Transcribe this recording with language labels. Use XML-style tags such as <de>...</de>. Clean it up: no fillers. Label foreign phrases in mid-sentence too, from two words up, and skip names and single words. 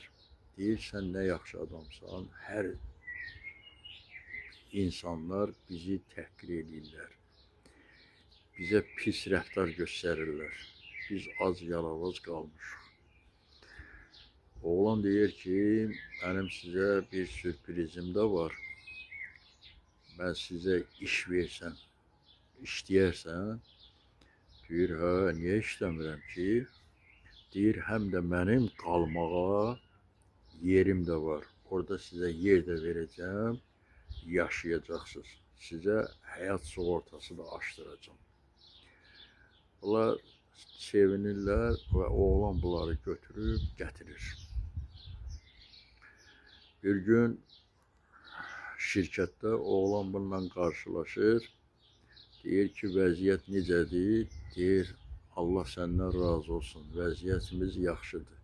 <az>Deyir, sən nə yaxşı adamsan, hər insanlar bizi təhqir edirlər, bizə pis rəftar göstərirlər, biz az yalavac qalmışıq. Oğlan deyir ki,</az> <tr>benim size bir sürprizim de var. Ben size iş versem,</tr> <az>işləyərsən? Deyir, hə, niyə işləmirəm ki? Deyir, həm də mənim qalmağa yerim de var.</az> <tr>Orada size yer de vereceğim, yaşayacaksınız. Size hayat sigortası da açtıracağım.</tr> <az>Bunlar sevinirlər ve oğlan bunları götürüb gətirir.</az> <tr>Bir gün şirkette oğlan bununla karşılaşır.</tr> <az>Deyir ki, vəziyyət necədir? Deyir, Allah səndən razı olsun, vəziyyətimiz yaxşıdır.</az>